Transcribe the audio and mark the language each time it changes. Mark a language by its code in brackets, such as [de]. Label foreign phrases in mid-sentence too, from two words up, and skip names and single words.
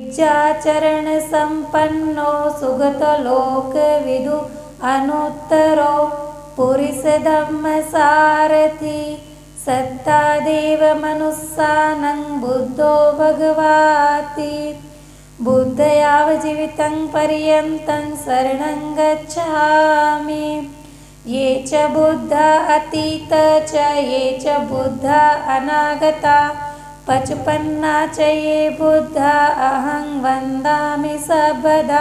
[pi] विद्याचरण संपन्नो सुगतलोक विदु अनुत्तरो पुरुष धम्म सारथि सत्तादेव मनुस्सानं बुद्धो भगवाति बुद्धयावजीवितं पर्यन्तं शरणं गच्छामि। ये च बुद्धा अतीत च ये च बुद्धा अनागता पचपन्ना च ये बुद्धा अहं वन्दामि सर्वदा।